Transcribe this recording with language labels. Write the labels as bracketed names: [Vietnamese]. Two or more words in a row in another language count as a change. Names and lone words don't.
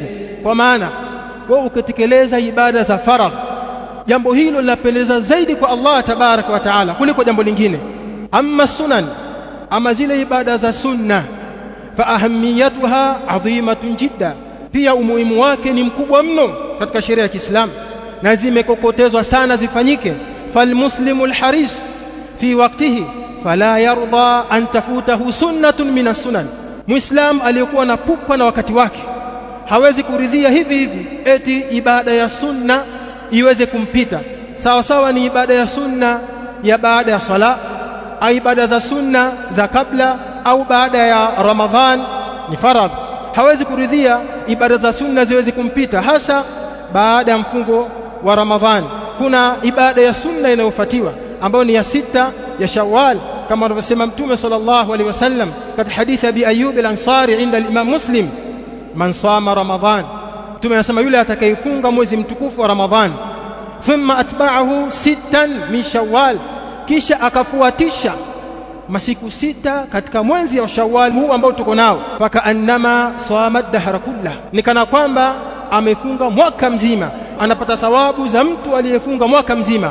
[Swahili] Kwa maana wewe ukitekeleza ibada za faradhi, jambo hilo linapendeza zaidi kwa [Arabic] الله تبارك وتعالى [Swahili] kuliko jambo lingine. [Arabic] أما السنن, [Swahili] ama zile ibada za sunna, [Arabic] فأهميتها عظيمة جدا, [Swahili] pia umuhimu wake ni mkubwa mno katika sheria ya Kiislamu na zimekokotezwa sana zifanyike. [Arabic] فالمسلم الحريص في وقته فلا يرضى أن تفوته سنة من السنن, [Swahili] muislam aliyekuwa na pupa na wakati wake hawezi kuridhia hivi hivi eti ibada ya sunna iweze kumpita. Sawa sawa ni ibada ya sunna ya baada ya sala, au ibada za sunna za kabla au baada ya Ramadhan ni faradhi. Hawezi kuridhia ibada za sunna ziweze kumpita, hasa baada ya mfungo wa Ramadhan. Kuna ibada ya sunna inayofuatiwa ambayo ni ya 6 ya Shawwal, kama alivyosema Mtume [Arabic] صلى الله عليه وسلم [Swahili] katika hadithi ya Abi Ayyub al-Ansari [Arabic] عند الإمام مسلم، من صام رمضان, [Swahili] Mtume anasema yule atakayefunga mwezi mtukufu wa Ramadhan, [Arabic] ثم أتبعه 6 من شوال, [Swahili] kisha akafuatisha masiku 6 katika mwezi wa Shawwal huu ambao tuko nao, [Arabic] فكأنما صام الدهر كله, [Swahili] ni kana kwamba amefunga mwaka mzima, anapata thawabu za mtu aliyefunga mwaka mzima.